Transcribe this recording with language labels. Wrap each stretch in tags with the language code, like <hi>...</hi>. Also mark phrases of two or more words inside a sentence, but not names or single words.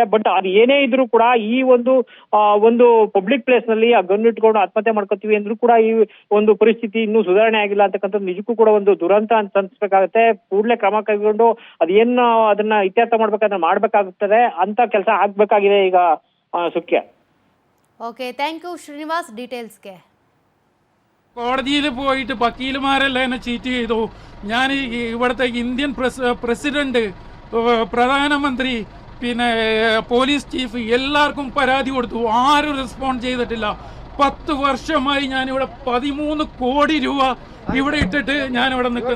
<kn>ಬಟ್ ಅದು ಏನೇ ಇದ್ರು ಕೂಡ ಈ ಒಂದು</kn> <en>public place</en> <kn>ನಲ್ಲಿ ಆ ಗನ್ ಇಟ್ಕೊಂಡು ಆತ್ಮಹತ್ಯೆ ಮಾಡ್ಕೋತೀವಿ ಅಂದ್ರೂ ಕೂಡ ಈ ಒಂದು ಪರಿಸ್ಥಿತಿ ಇನ್ನೂ ಸುಧಾರಣೆ ಆಗಿಲ್ಲ ಅಂತಕ್ಕಂಥದ್ದು ನಿಜಕ್ಕೂ ಕೂಡ ಒಂದು ದುರಂತ ಅಂತ ಅನ್ಸ್ಬೇಕಾಗತ್ತೆ. ಕೂಡಲೇ ಕ್ರಮ ಕೈಗೊಂಡು ಅದೇನು ಅದನ್ನ ಇತ್ಯರ್ಥ ಮಾಡ್ಬೇಕಾದ್ರೆ ಮಾಡ್ಬೇಕಾಗುತ್ತದೆ ಅಂತ ಕೆಲಸ ಆಗ್ಬೇಕಾಗಿದೆ ಈಗ ಸುಖ್ಯ.</kn> <en>okay, thank you</en> <kn>ಶ್ರೀನಿವಾಸ್ ಡೀಟೇಲ್ಸ್ಗೆ.</kn> <ml>കോടതിയിൽ പോയിട്ട് വക്കീലുമാരെല്ലാം എന്നെ ചീറ്റ് ചെയ്തു. ഞാൻ ഇവിടുത്തെ ഇന്ത്യൻ പ്രസിഡന്റ്, പ്രധാനമന്ത്രി, പിന്നെ</ml> <en>police chief</en> <ml>എല്ലാവർക്കും പരാതി കൊടുത്തു. ആരും റെസ്പോണ്ട് ചെയ്തിട്ടില്ല. 10 വർഷമായി ഞാനിവിടെ 13 കോടി രൂപ ഇവിടെ ഇട്ടിട്ട് ഞാനിവിടെ നിൽക്കുന്നു.</ml>